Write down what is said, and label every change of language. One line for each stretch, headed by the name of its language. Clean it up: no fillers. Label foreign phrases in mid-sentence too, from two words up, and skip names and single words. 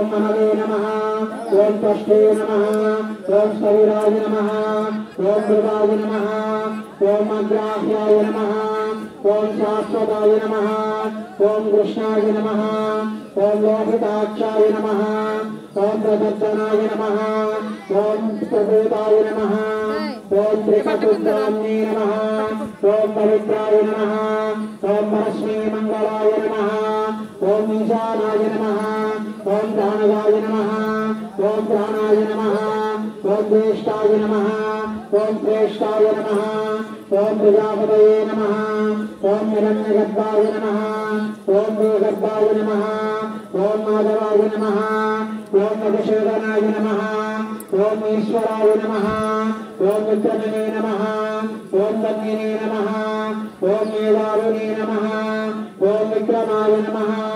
Sanskrit: మహవే నమః, ఓం త్వష్టే నమః, ఓం స్థవిరాయ నమః, ఓం మృగాయ నమః, ఓం అగ్రాహ్యాయ నమః, ఓం శాశ్వతాయ నమః, ఓం కృష్ణాయ నమః, ఓం లోహితాక్షాయ నమః, ఓం ప్రదర్శనాయ నమః, ఓం ప్రభూతాయ నమః, ఓం త్రికటుద్రామ్నే నమః, ఓం పవిత్రాయ నమః, ఓం పరస్మై మంగళాయ నమః, ఓం ఈశానాయ నమః, ओम प्राणवाय नमः ओम प्राणाय नमः ओम ज्येष्ठाय नमः ओम श्रेष्ठाय नमः ओम प्रजापतये नमः ओम हिरण्यगर्भाय नमः ओम भूगर्भाय नमः ओम माधवाय नमः ओम मधुसूदनाय नमः ओम ईश्वराय नमः ओम विक्रमणे नमः ओम दन्यने नमः ओम मेधाविने नमः ओम विक्रमाय नमः